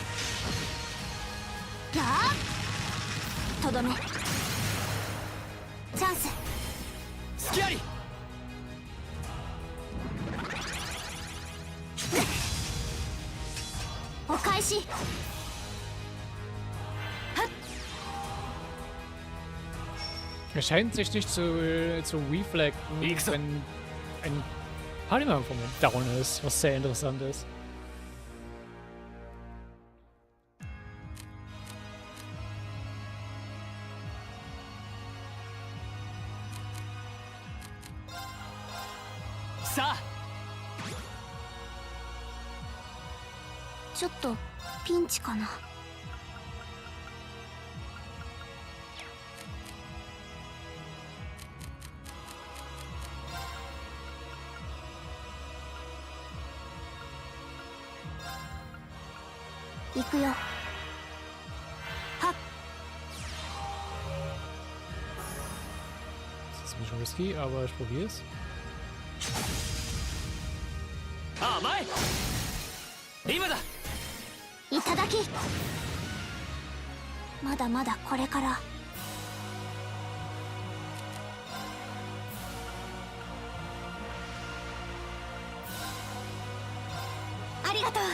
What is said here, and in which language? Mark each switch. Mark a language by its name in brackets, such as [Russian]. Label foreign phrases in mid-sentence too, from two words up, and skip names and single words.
[Japanese] やーとどめ。チャンス。隙ありお返し。 [German] Er scheint sich nicht zu reflecten, wenn ein Valimar im Moment down ist, was sehr interessant ist. [Japanese] Sa! ちょっとピンチかな。行くよ。はっ。 [German] Das ist ein bisschen risky, aber ich probiere es. [Japanese] 甘い今だ。いただき。まだまだこれから。ありがとう。